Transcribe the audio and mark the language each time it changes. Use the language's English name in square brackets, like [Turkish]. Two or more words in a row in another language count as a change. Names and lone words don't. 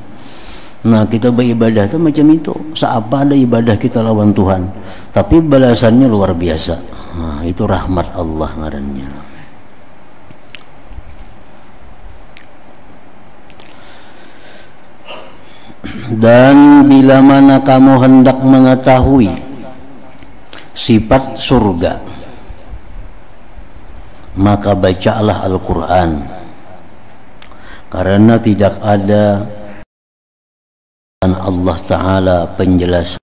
[Indonesian] Nah kita beribadah tuh macam itu. Seapa ada ibadah kita lawan Tuhan, tapi balasannya luar biasa. Nah, itu rahmat Allah ngarannya. Dan bila mana kamu hendak mengetahui sifat surga, maka bacalah Al-Quran, karena tidak ada Allah Ta'ala penjelasan.